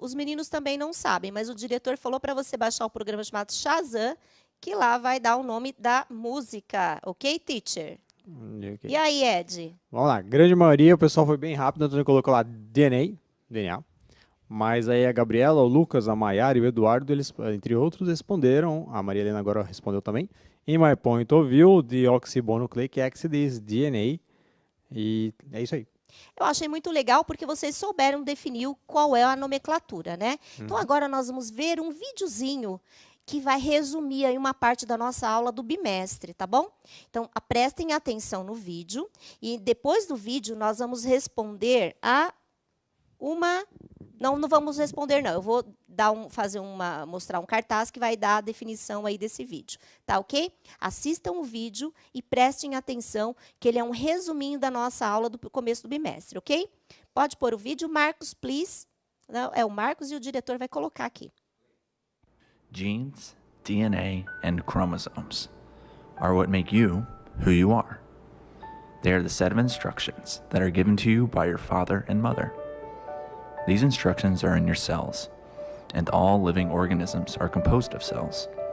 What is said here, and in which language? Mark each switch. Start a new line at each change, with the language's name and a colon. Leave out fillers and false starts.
Portuguese: Os meninos também não sabem, mas o diretor falou para você baixar o programa chamado Shazam, que lá vai dar o nome da música.
English: Ok, teacher? Okay.
Portuguese: E aí, Ed? Vamos lá. Grande maioria, o pessoal foi bem rápido. O Antônio colocou lá DNA. Mas aí a Gabriela, o Lucas, a Maiara e o Eduardo, eles, entre outros, responderam. A Maria Helena agora respondeu também.
English: In my point of view, deoxyribonucleic acid is DNA.
Portuguese: E é isso aí. Eu achei muito legal porque vocês souberam definir qual é a nomenclatura, né? Então, agora nós vamos ver um videozinho que vai resumir aí uma parte da nossa aula do bimestre, tá bom? Então, prestem atenção no vídeo e depois do vídeo nós vamos responder a uma... Não vamos responder, não. Eu vou mostrar um cartaz que vai dar a definição aí desse vídeo. Tá ok? Assistam o vídeo e prestem atenção, que ele é um resuminho da nossa aula do começo do bimestre, ok? Pode pôr o vídeo, Marcos,
English: please.
Portuguese: Não, é o Marcos e o diretor vai colocar aqui.
English: Genes, DNA, and chromosomes are what make you who you are. They are the set of instructions that are given to you by your father and mother. These instructions are in your cells, and all living organisms are composed of cells.